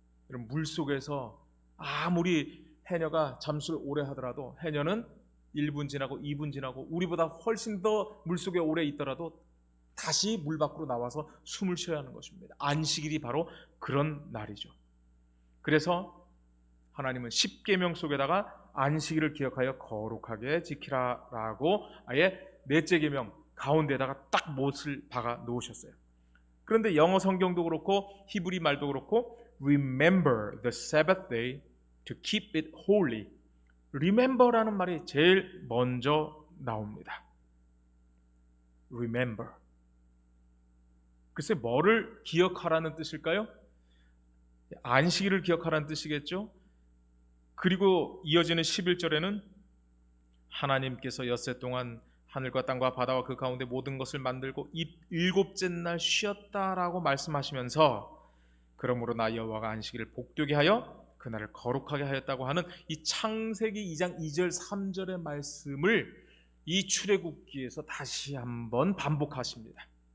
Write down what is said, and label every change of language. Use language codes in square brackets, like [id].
[ko] 여러분, 물속에서 아무리 해녀가 잠수를 오래 하더라도 해녀는 1분 지나고 2분 지나고 우리보다 훨씬 더 물속에 오래 있더라도 다시 물 밖으로 나와서 숨을 쉬어야 하는 것입니다. 안식일이 바로 그런 날이죠. 그래서 하나님은 십계명 속에다가 안식일을 기억하여 거룩하게 지키라라고 아예 넷째 계명 가운데다가 딱 못을 박아 놓으셨어요. 그런데 영어 성경도 그렇고 히브리 말도 그렇고 [en] Remember the Sabbath day to keep it holy. [ko] Remember라는 말이 제일 먼저 나옵니다. [en] Remember. [ko] 글쎄, 뭐를 기억하라는 뜻일까요? 안식일을 기억하라는 뜻이겠죠? 그리고 이어지는 11절에는 하나님께서 엿새 동안 하늘과 땅과 바다와 그 가운데 모든 것을 만들고 일곱째 날 쉬었다라고 말씀하시면서 그러므로 나 여호와가 안식일을 복되게 하여 그날을 거룩하게 하였다고 하는 이 창세기 2장 2절 3절의 말씀을 이 출애굽기에서 다시 한번 반복하십니다.